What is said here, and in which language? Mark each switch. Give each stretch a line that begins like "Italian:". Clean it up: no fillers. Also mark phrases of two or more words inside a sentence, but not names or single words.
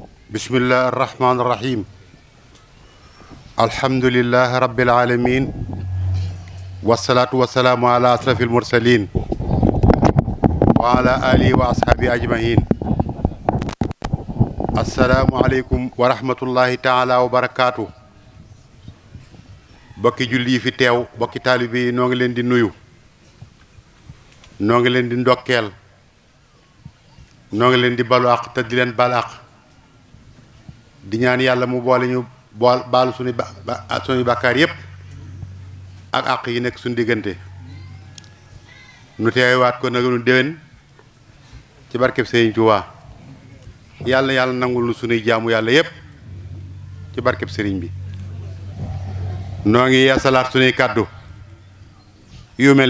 Arabic: بسم الله الرحمن الرحيم الحمد لله رب العالمين والصلاة والسلام على أشرف المرسلين وعلى آله وأصحابه أجمعين السلام عليكم ورحمة الله تعالى وبركاته
Wolof: bokki julli fi teew bokki taalibe yi noo ngi leen di nuyu noo ngi leen di ndokkeel noo ngi leen di balu àq te di leen bal àq di ñaan yàlla mu boole ñu baalu suñu bàkkaar yépp ak àq yi nekk suñu diggante nu teewaat ko nag nu déwén ci barkeb Sëriñ Tuubaa yàlla nangul nu suñuy jaamu yàlla yépp ci barkeb sëriñ bi noo ngi yeesalaat suñuy kàddu yu mel ni